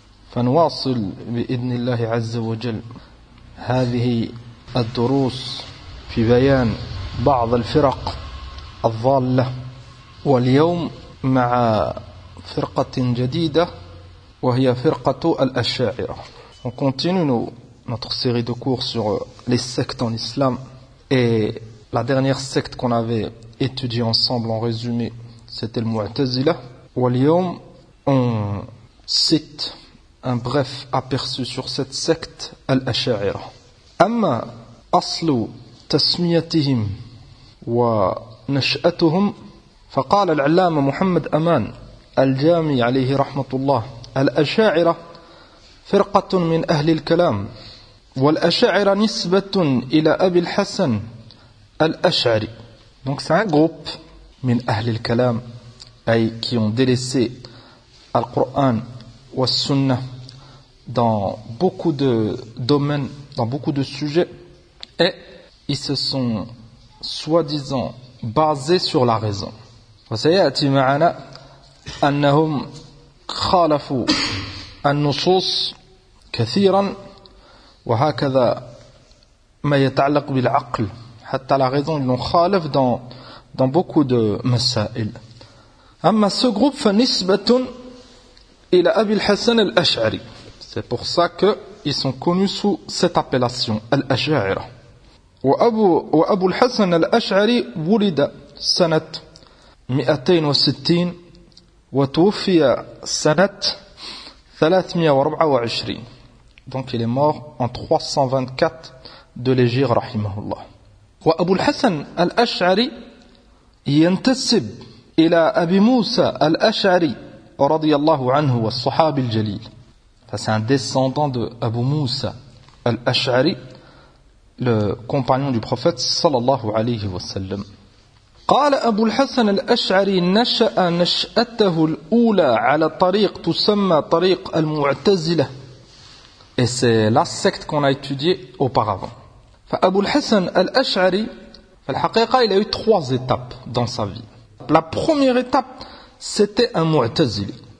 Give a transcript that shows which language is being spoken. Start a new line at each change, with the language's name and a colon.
Arabic: فنواصل بإذن الله عز وجل هذه الدروس في بيان بعض الفرق الضالة واليوم مع فرقة جديدة وهي فرقة الأشاعرة.
French: On continue notre série de cours sur les sectes en islam et la dernière secte qu'on avait étudiée ensemble en résumé c'était le Mu'tazila.
Arabic: واليوم
French: on cite un bref aperçu sur cette secte الأشاعرة.
Arabic: أما أصل تسميتهم ونشأتهم فقال العلامة محمد أمان الجامي عليه رحمة الله الأشاعرة فرقة من أهل الكلام والأشاعرة نسبة إلى أبي الحسن الأشعري.
French: Donc c'est un groupe
Arabic: من أهل الكلام أي
French: qui ont délaissé le Coran et la Sunna dans beaucoup de domaines, dans beaucoup de sujets, et ils se sont soi-disant basé sur la raison.
Arabic: وسيأتي معنا أنهم خالفوا النصوص كثيرا وهكذا ما يتعلق بالعقل حتى
French: la raison ils l'ont
Arabic: خالف
French: dans beaucoup de
Arabic: مسائل. أما
French: ce groupe
Arabic: فنسبة إلى أبي الحسن الأشعري.
French: C'est pour ça qu'ils sont connus sous cette appellation الأشاعرة.
Arabic: وأبو الحسن الأشعري ولد سنة 260 وتوفي سنة 324.
French: Donc il est mort en 324 de l'Hégire رحمه الله.
Arabic: وأبو الحسن الأشعري ينتسب إلى أبي موسى الأشعري رضي الله عنه والصحابي الجليل.
French: C'est un descendant de Abu Musa al-Ash'ari, le compagnon du prophète sallallahu alayhi wa sallam.
Arabic: قال أبو الحسن الأشعري نشأ نشأته الأولى على طريق تسمى طريق المعتزلة.
French: Et c'est la secte qu'on a étudiée auparavant.
Arabic: فأبو الحسن الأشعري فالحقيقة
French: il a eu trois étapes dans sa vie. La première étape c'était un معتزلي.